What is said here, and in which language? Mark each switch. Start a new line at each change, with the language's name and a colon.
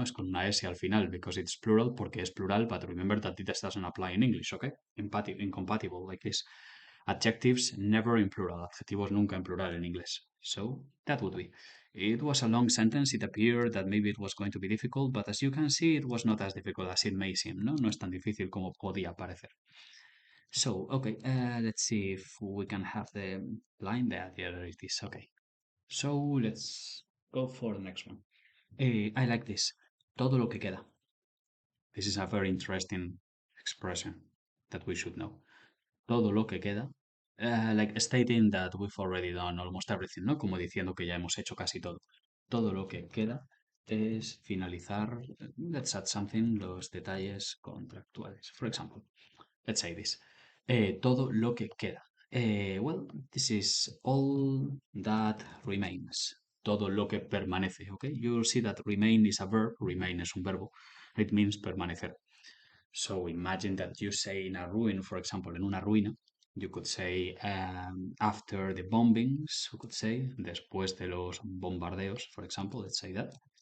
Spanish: Es con una S al final
English: because it's plural,
Spanish: porque es plural,
English: but remember that this doesn't apply in English, okay? Incompatible, like this. Adjectives never in plural,
Spanish: adjetivos nunca en plural en inglés.
English: So that would be. It was a long sentence, it appeared that maybe it was going to be difficult, but as you can see, it was not as difficult as it may seem,
Spanish: ¿no? No es tan difícil como podía parecer.
English: So, okay, let's see if we can have the line there. There it is. Okay. So let's go for the next one. I like this.
Spanish: Todo lo que queda.
English: This is a very interesting expression that we should know.
Spanish: Todo lo que queda.
English: Like stating that we've already done almost everything,
Spanish: ¿no? Como diciendo que ya hemos hecho casi todo. Todo lo que queda es finalizar.
English: Let's add something,
Spanish: los detalles contractuales.
English: For example, let's say this.
Spanish: Todo lo que queda.
English: Well, this is all that remains.
Spanish: Todo lo que permanece,
English: okay? You'll see that remain is a verb,
Spanish: remain es un verbo.
English: It means
Spanish: permanecer.
English: So imagine that you say in a ruin, for example,
Spanish: en una ruina,
English: you could say after the bombings, we could say,
Spanish: después de los bombardeos,
English: for example, let's say that.